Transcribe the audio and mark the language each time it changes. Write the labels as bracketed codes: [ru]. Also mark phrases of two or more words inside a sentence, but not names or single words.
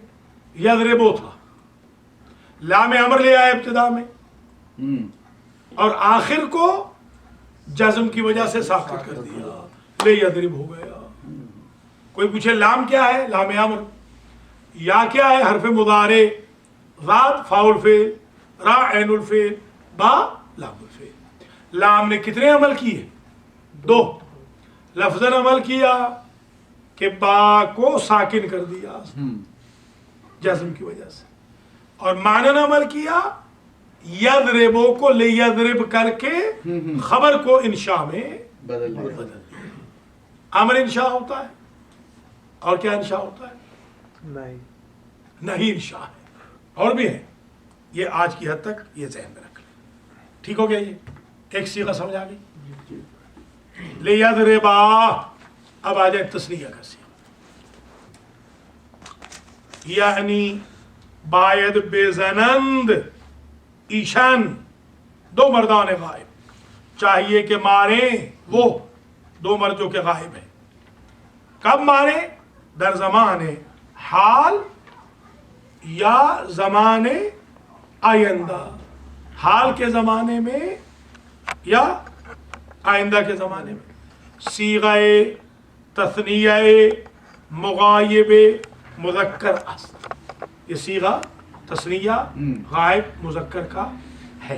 [ur] یضرب وہ تھا. لام امر لے آئے ابتدا میں اور آخر کو جزم کی وجہ سے ساقط کر دیا. لیضرب ہو گیا. کوئی پوچھے لام کیا ہے؟ لام امر. یا کیا ہے؟ [fa] حرف مضارع ذات فاعل فعل را عین الفعل با لام الفعل. [ur] لام نے کتنے عمل کیے؟ دو. لفظاً عمل کیا کہ با کو ساکن کر دیا جزم کی وجہ سے. اور معنن عمل کیا یضربو کو لیضرب کر کے خبر کو انشاء میں بدل دیا. امر انشاء ہوتا ہے اور کیا انشاء ہوتا ہے؟ نہیں انشاء ہے. اور بھی ہے. یہ آج کی حد تک یہ ذہن میں رکھ لیں. ٹھیک ہو گیا. یہ ایک صیغہ سمجھ آ گئی. لیضربا اب آ جائے تسنیہ کا صیغہ، [fa] یعنی باید بے زنند ایشان، دو مردان غائب، [ur] چاہیے کہ ماریں وہ دو مرد جو کہ غائب ہیں. کب ماریں؟ [fa] در زمان حال یا زمان آئندہ، [ur] حال کے زمانے میں یا آئندہ کے زمانے میں. [fa] صیغہ تثنیہ مغایب مذکر است، [ur] یہ صیغہ تثنیہ غائب مذکر کا ہے.